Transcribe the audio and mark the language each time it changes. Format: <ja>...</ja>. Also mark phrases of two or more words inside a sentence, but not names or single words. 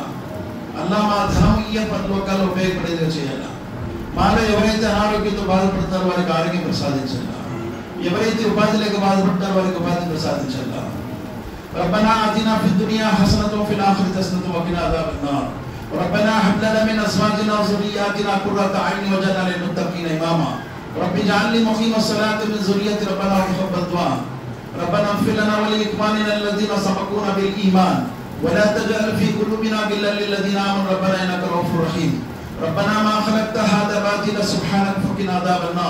<te>అల్లాహ్ మా ధనం పరలోకాల్లో ఉపయోగపడేదిగా చేయాలా. మాలో ఎవరైతే అనారోగ్యంతో బాధపడతారో వారికి ఆరోగ్యం ప్రసాదించాలా. ఎవరైతే ఉపాధి లేక బాధపడతారో వారికి ఉపాధి ప్రసాదించాలా.</te> <ar>ربنا آتنا في الدنيا حسنة في الآخرة حسنة وقنا عذاب النار. ربنا هب لنا من أزواجنا و ذُرِّيَّاتِنَا قُرَّةَ أَعْيُنٍ وَاجْعَلْنَا لِلْمُتَّقِينَ إِمَامًا. رب اجعل لي مقيم الصلاة من ذريتي ربنا وتقبل دعاء. ربنا اغفر لنا ولإخواننا الذين سبقونا بالإيمان ولا تجعل في قلوبنا غلا للذين آمنوا ربنا إنك رؤوف رحيم. ربنا ما خلقت هذا باطلا سبحانك فقنا عذاب النار.</ar>